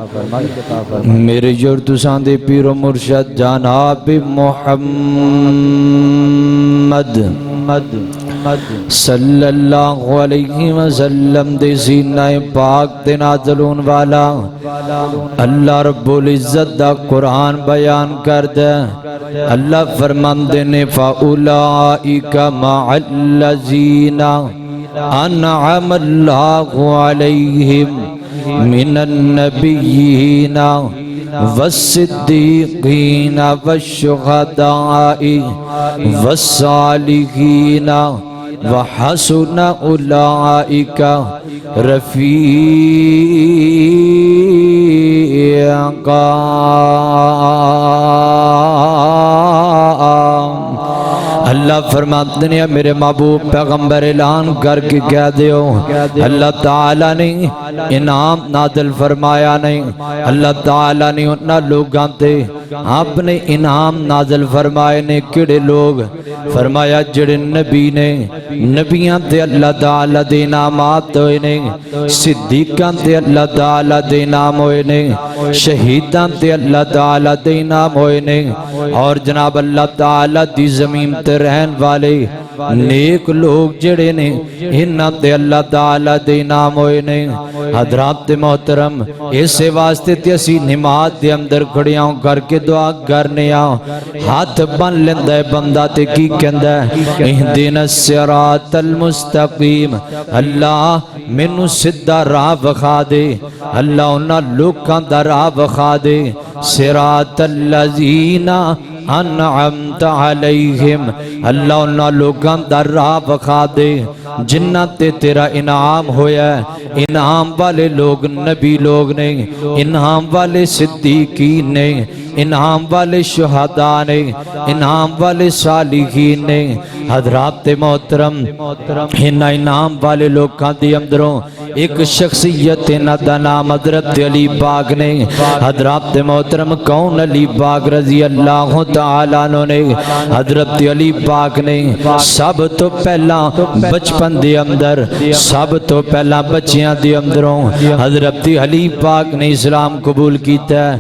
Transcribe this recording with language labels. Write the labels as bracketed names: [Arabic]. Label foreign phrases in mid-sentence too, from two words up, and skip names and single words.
[Punjabi] میرے جور تساں دے پیر و مرشد جناب محمد [Arabic] صلی اللہ علیہ وسلم [Punjabi] دے سینہ پاک دے نازلون والا اللہ رب العزت دا قرآن بیان کر دے. اللہ فرماندے نے [Arabic] فَأُولَئِكَ مَعَ الَّذِينَ أَنْعَمَ اللَّهُ عَلَيْهِمْ مِنَ النَّبِيِّينَ والصدیقین والشہداء والصالحین وحسن اولئک رفیقا. [Punjabi] اللہ فرماتے ہیں میرے محبوب پیغمبر اعلان کر کے کہہ دیو اللہ تعالیٰ نے انعام نازل فرمایا نہیں، اللہ تعالیٰ نے انہاں لوگاں تے آپ نے انعام نازل فرمائے نے کڑے لوگ فرمایا جڑے نبی نے نبیاں تے اللہ تعالیٰ دے انعامات ہوئے نے، صدیقاں تے اللہ تعالیٰ دے انعام ہوئے نے، شہیداں تے اللہ تعالیٰ دے انعام ہوئے نے، اور جناب اللہ تعالیٰ دی زمین تے رہن والے نیک لوگ جڑے نے انہاں تے اللہ تعالیٰ دے انعام ہوئے نے۔ حضرات محترم اسے واسطے تے اسی نماز دے اندر کھڑیاں کر کے دعا کرنے آؤ، ہاتھ بن لیندہ ہے بندہ تے کی کہندہ ہے [Arabic] اہدنا الصراط المستقیم، [Punjabi] اللہ مینوں سدھا راہ وکھا دے، اللہ انہاں لوکاں دا راہ وکھا دے، [Arabic] صراط الذین انعمت علیہم، [Punjabi] اللہ انہاں لوگاں دا راہ وکھا دے جنہ تے تیرا انعام ہویا ہے۔ انعام والے لوگ نبی لوگ نے، انعام والے صدیقین نے، انعام والے شہداء نے، انعام والے صالحین نے۔ حضرات محترم انعام والے لوگاں دی اندروں ایک شخصیت دا نام حضرت علی پاک نے۔ حضرات محترم کون علی پاک [Arabic] رضی اللہ تعالیٰ عنہ [Punjabi] نے؟ حضرت علی پاک نے سب تو پہلا بچپن دے اندر، سب تو پہلا بچیاں دے اندروں حضرت علی پاک نے اسلام قبول کیتا ہے۔